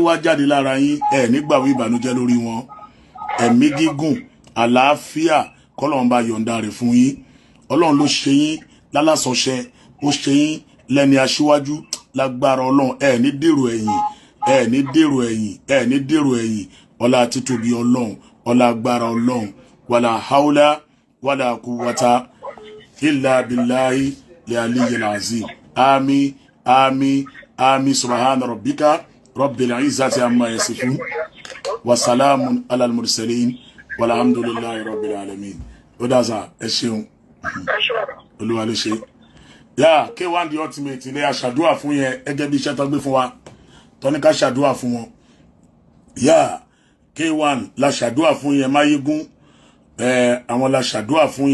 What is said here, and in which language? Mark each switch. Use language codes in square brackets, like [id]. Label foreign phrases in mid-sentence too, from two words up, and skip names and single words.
[yo] wá jáde lára yín ẹ̀ nígbàwí ìbànújẹ́ lórí wọn ẹ̀mí gígùn àlàáfíà kọ́lọ́run bá yọ̀ǹda rẹ̀ fún yín Ọlọ́run ló ṣe yín lálásọṣẹ ó ṣe yín lẹ́ni aṣíwájú lágbára Ọlọ́run ẹ̀ ní dèrò ẹ̀yìn ẹ̀ ní dèrò ẹ̀yìn ẹ̀ ní dèrò ẹ̀yìn ọlá títóbi Ọlọ́run ọlá agbára Ọlọ́run [ar] ولا حول ولا قوة إلا بالله العلي العظيم آمين آمين آمين سبحان ربك رب العزة عما يصفون وسلام على المرسلين والحمد لله رب العالمين [yo] ó dáza ẹ ṣeun Olúwa ló ṣe ya K1 the ultimate ilé aṣàdúà fún yẹn ẹgẹ́ bí iṣẹ́ tó gbé fún wa tó ní ká ṣàdúà fún wọn ya K1 la ṣàdúà fún yẹn máyégún àwọn la ṣàdúà fún